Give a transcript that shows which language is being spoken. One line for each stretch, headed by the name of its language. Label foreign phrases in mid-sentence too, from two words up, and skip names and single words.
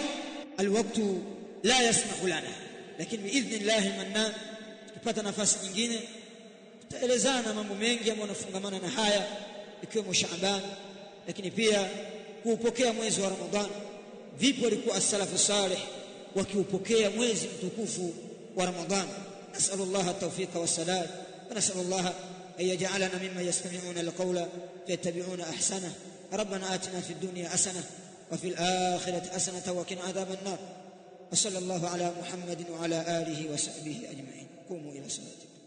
Arabic: الوقت لا يسمح لنا,
Swahili: lakini biidhnillahi manna, tukipata nafasi nyingine tutaelezana mambo mengi ambayo yanafungamana na haya, ikiwemo Shaaban, lakini pia kuupokea mwezi wa Ramadhani. Vipi walikuwa
Arabic: السلف الصالح
Swahili: wakiupokea mwezi mtukufu wa Ramadhani?
Arabic: نسأل الله التوفيق والسداد ونسأل الله أن يجعلنا ممن يستمعون القول فيتبعون أحسنه. ربنا آتنا في الدنيا حسنة وفي الآخرة حسنة وقنا عذاب النار. وصلى الله على محمد وعلى آله وصحبه أجمعين. قوموا إلى صلاتكم.